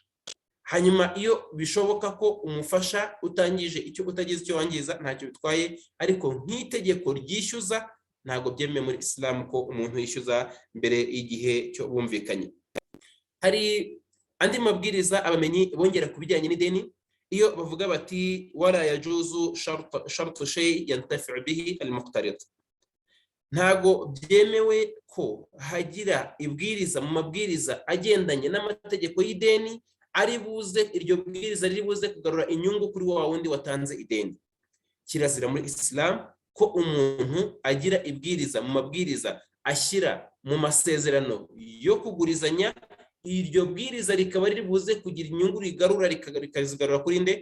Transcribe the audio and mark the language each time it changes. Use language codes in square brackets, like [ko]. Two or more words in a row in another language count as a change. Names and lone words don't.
[rw] Hanyuma iyo bishoboka ko umufasha utangije icyo utagize icyo wangiza, ntacyo bitwaye. Ariko nk'itegeko ryishyuza ntabwo byemewe muri Islam ko umuntu yishyuza mbere y'igihe cyo bumvikanye. Hari andi mabwiriza abamenyi bongera ku bijyanye n'ideni, iyo bavuga bati [ar] ولا يجوز شرط شيء ينتفع به المقترض, [rw] ntago byemewe ko hagira ibwiriza mu mabwiriza agendanye n'amategeko y'ideni ari buze iryo bwiriza riri buze kugarura inyungu kuri wa wundi watanze ideni. Kirazira muri Islam ko umuntu agira ibwiriza mu mabwiriza ashyira mu masezerano yo kugurizanya, iryo bwiriza rikaba riri buze kugira inyungu rigarura rikazigarura kuri nde?